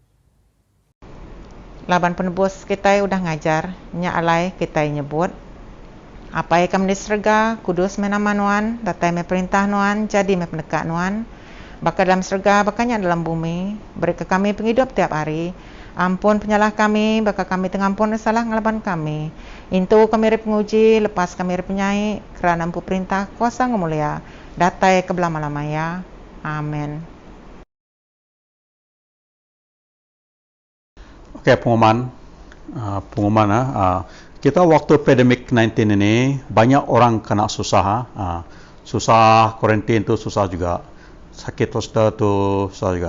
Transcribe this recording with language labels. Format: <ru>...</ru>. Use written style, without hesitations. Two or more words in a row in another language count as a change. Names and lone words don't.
<iba>Laban penebus kita udah ngajar nya alai kita nyebut apa yang kami di serga kudus menama Nuan datai me perintah Nuan jadi me pendekat Nuan baka dalam serga bakanya dalam bumi beri ke kami penghidup tiap hari. Ampun penyalah kami baka kami tengampun salah ngalaban kami. Intu kami rep penguji lepas kami rep penyai kerana empu perintah kuasa ngemulia datai ke belama-lamaya. Amin.</iba> <ms>Okey, pengumuman kita waktu pandemik 19 ini banyak orang kena susah, susah kuarantin tu susah juga, sakit hospital tu susah juga.</ms>